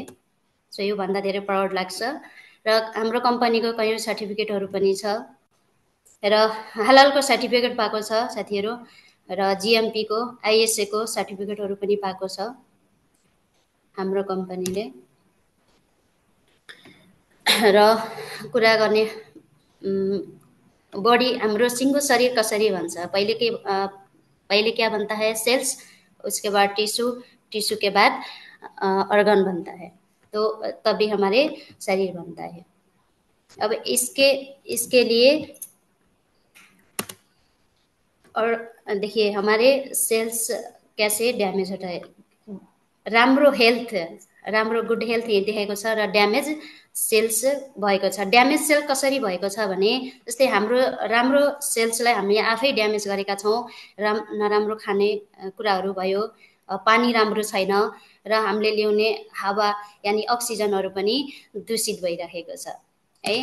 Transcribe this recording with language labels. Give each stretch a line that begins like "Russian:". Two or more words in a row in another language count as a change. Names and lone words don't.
Nepali: सो योभन्दा धेरै प्राउड लाग्छ। र हाम्रो कम्पनीको कयौँ सर्टिफिकेटहरू पनि छ, र हलालको सर्टिफिकेट पाएको छ साथीहरू, र जिएमपीको आइएसएको सर्टिफिकेटहरू पनि पाएको छ हाम्रो कम्पनीले। र कुरा गर्ने बॉडी हाम्रो सिंगो शरीर कसरी भन्छ,
Hindi: पहले क्या बनता है, सेल्स, उसके बाद टिश्यू के बाद ऑर्गन बनता है, तो तभी हमारे शरीर बनता है। अब इसके लिए और देखिए हमारे सेल्स कैसे ड्यामेज होता है।
Nepali: राम्रो
English: good health
Nepali: देखेको छ र
English: damage cells
Nepali: भएको छ।
English: damage cell
Nepali: कसरी भएको छ भने, जस्तै हाम्रो राम्रो सेल्सलाई हामीले आफै ड्यामेज गरेका छौँ। नराम्रो खाने कुराहरू भयो, पानी राम्रो छैन, र हामीले ल्याउने हावा यानि अक्सिजनहरू पनि दूषित भइरहेको छ है।